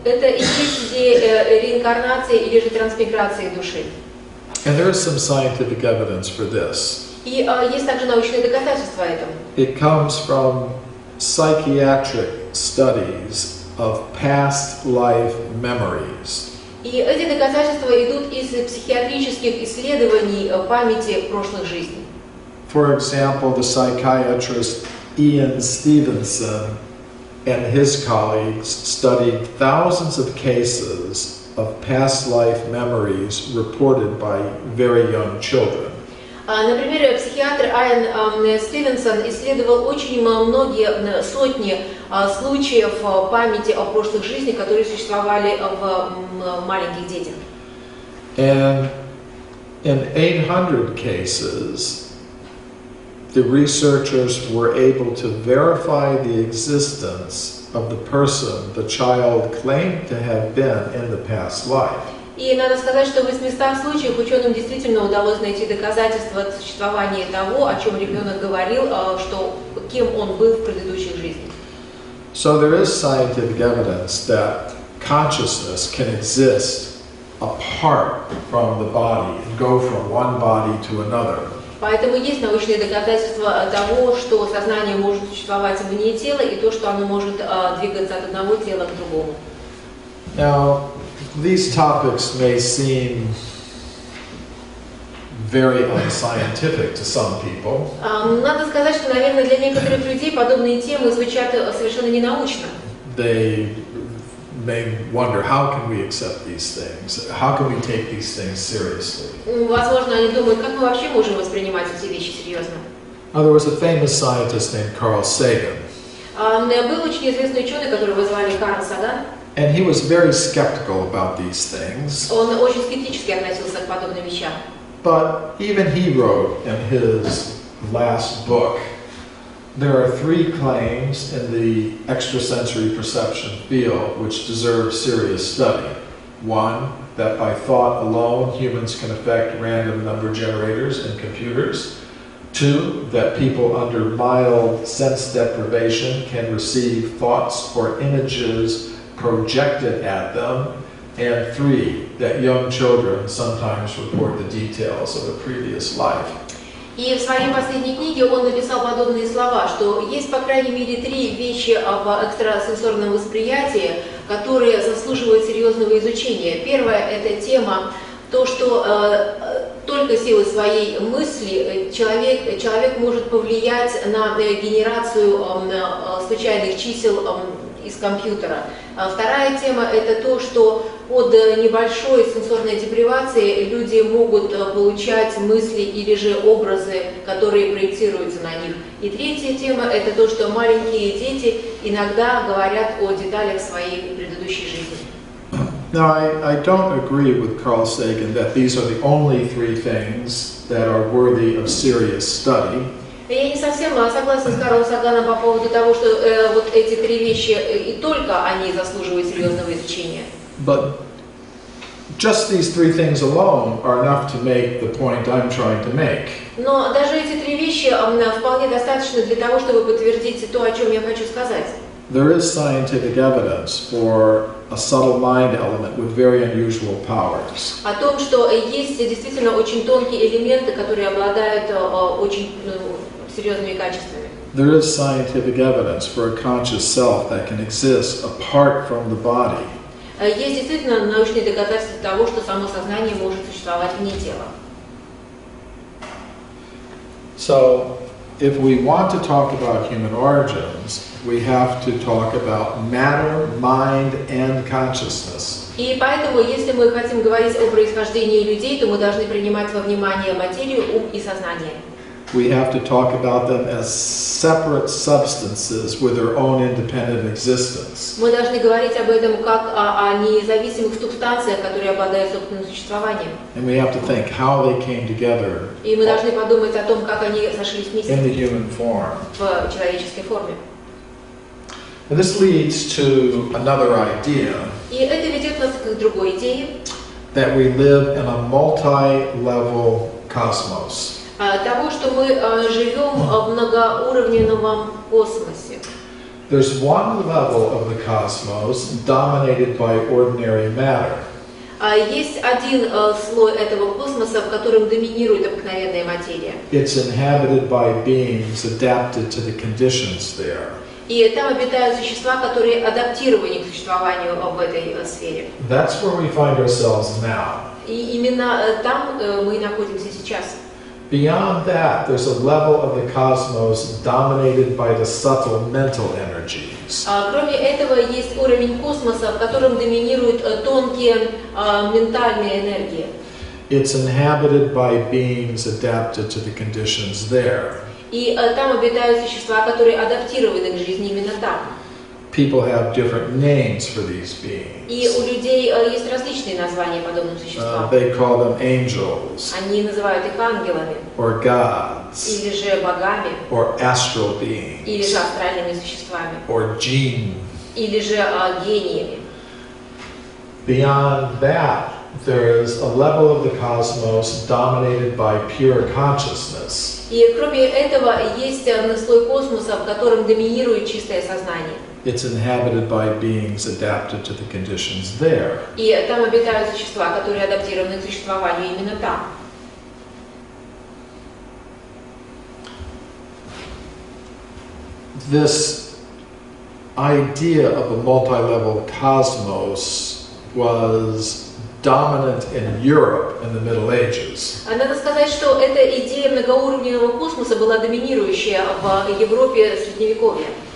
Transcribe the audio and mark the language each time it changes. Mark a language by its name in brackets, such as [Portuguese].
[Russian] Это и есть идея реинкарнации или же трансмиграции души. [English] And there is some scientific evidence for this. [Russian] И есть также научные доказательства этому. [English] It comes from psychiatric studies of past life memories. [Russian] И эти доказательства идут из психиатрических исследований памяти прошлых жизней. [English] For example, the psychiatrist Ian Stevenson and his colleagues studied thousands of cases of past life memories reported by very young children. [Russian] Например, психиатр Иэн Стивенсон исследовал очень многие, сотни случаев памяти о прошлых жизнях, которые существовали в маленьких детях. [English] And in 800 cases, the researchers were able to verify the existence of the person the child claimed to have been in the past life. [Russian] И надо сказать, что в 800 случаях ученым действительно удалось найти доказательства существования того, о чем ребенок говорил, что кем он был в предыдущих жизнях. [English] So there is scientific evidence that consciousness can exist apart from the body and go from one body to another. [Russian] Поэтому есть научные доказательства того, что сознание может существовать вне тела, и то, что оно может двигаться от одного тела к другому. [English] Now, these topics may seem very unscientific to some people. [Russian] Надо сказать, что, наверное, для некоторых людей подобные темы звучат совершенно ненаучно. [English] They may wonder, how can we accept these things? How can we take these things seriously? [Russian] Возможно, они думают, как мы вообще можем воспринимать эти вещи серьезно. [English] Now, there was a famous scientist named Carl Sagan. [Russian] Был очень известный ученый, которого звали Карл Саган. [English] And he was very skeptical about these things. [Russian] Он очень скептически относился к подобным вещам. [English] But even he wrote in his last book, there are three claims in the extrasensory perception field which deserve serious study. One, that by thought alone humans can affect random number generators in computers. Two, that people under mild sense deprivation can receive thoughts or images projected at them. And three, that young children sometimes report the details of a previous life. [Russian] И в своей последней книге он написал подобные слова, что есть по крайней мере три вещи об экстрасенсорном восприятии, которые заслуживают серьезного изучения. Первое – это тема, то, что только силой своей мысли человек может повлиять на генерацию случайных чисел из компьютера. Вторая тема – это то, что под небольшой сенсорной депривацией люди могут получать мысли или же образы, которые проецируются на них. И третья тема – это то, что маленькие дети иногда говорят о деталях своей предыдущей жизни. [English] Now, I don't agree with Carl Sagan that these are the only three things that are worthy of serious study. [Russian] Я не совсем согласна с Карлом Саганом по поводу того, что вот эти три вещи, и только они заслуживают серьезного изучения. [English] But just these three things alone are enough to make the point I'm trying to make. [Russian] Но даже эти три вещи вполне достаточно для того, чтобы подтвердить то, о чем я хочу сказать. [English] There is scientific evidence for a subtle mind element with very unusual powers. [Russian] О том, что есть действительно очень тонкие элементы, которые обладают очень серьезными качествами. [English] There is scientific evidence for a conscious self that can exist apart from the body. [Russian] Есть действительно научные доказательства того, что само сознание может существовать вне тела. [English] So, if we want to talk about human origins, we have to talk about matter, mind, and consciousness. [Russian] И поэтому, если мы хотим говорить о происхождении людей, то мы должны принимать во внимание материю, ум и сознание. [English] We have to talk about them as separate substances with their own independent existence. [Russian] Мы должны говорить об этом как о независимых субстанциях, которые обладают собственным существованием. [English] And we have to think how they came together [Russian] И мы должны подумать о том, как они сошлись вместе [English] in the human form. [Russian] в человеческой форме. [English] And this leads to another idea [Russian] И это ведет нас к другой идее, [English] that we live in a multi-level cosmos. [Russian] того, что мы живем в многоуровневом космосе. [English] There's one level of the cosmos dominated by ordinary matter. [Russian] Есть один слой этого космоса, в котором доминирует обыкновенная материя. [English] It's inhabited by beings adapted to the conditions there. [Russian] И там обитают существа, которые адаптированы к существованию в этой сфере. [English] That's where we find ourselves now. [Russian] И именно там мы находимся сейчас. [English] Beyond that, there's a level of the cosmos dominated by the subtle mental energies. [Russian] Кроме этого, есть уровень космоса, в котором доминируют тонкие ментальные энергии. [English] It's inhabited by beings adapted to the conditions there. [Russian] И там обитают существа, которые адаптированы к жизни именно там. [English] People have different names for these beings. [Russian] И у людей есть различные названия подобным существам. [English] They call them angels, [Russian] Они называют их ангелами, [English] or gods, [Russian] или же богами, [English] or astral beings, [Russian] или же астральными существами, [English] or jinn. [Russian] или же гениями. [English] Beyond that, there's a level of the cosmos dominated by pure consciousness. [Russian] И кроме этого есть слой космоса, в котором доминирует чистое сознание. [English] It's inhabited by beings adapted to the conditions there. [Russian] И там обитают существа, которые адаптированы к существованию именно там. [English] This idea of a multi-level cosmos was dominant in Europe in the Middle Ages. [Russian] Надо сказать, что эта идея многоуровневого космоса была доминирующая в Европе Средневековья.